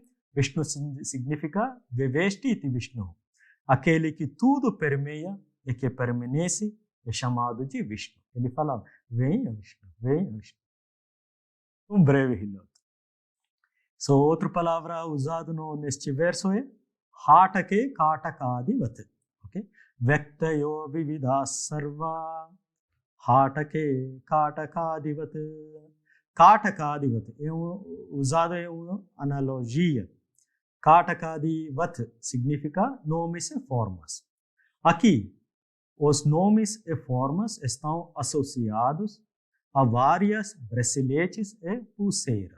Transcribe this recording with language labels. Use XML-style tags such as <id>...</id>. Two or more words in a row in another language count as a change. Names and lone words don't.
<pt>Vishnu significa</pt> <sa>वेवेष्टि इति विष्णुः.</sa> <pt>Aquele que tudo permeia e que permanece é chamado de Vishnu. Ele falava: venha Vishnu, venha Vishnu. Um breve relato. So, outra palavra usada neste verso é</pt> <sa>हाटके कटकादिवत्.</sa> <pt>Okay?</pt> <sa>व्यक्तयो विविधाः सर्वा हाटके कटकादिवत्.</sa> <pt>Katakadivat é usado em uma analogia. Katakadivat significa nomes e formas. Aqui, os nomes e formas estão associados a várias braceletes e pulseiras.</pt>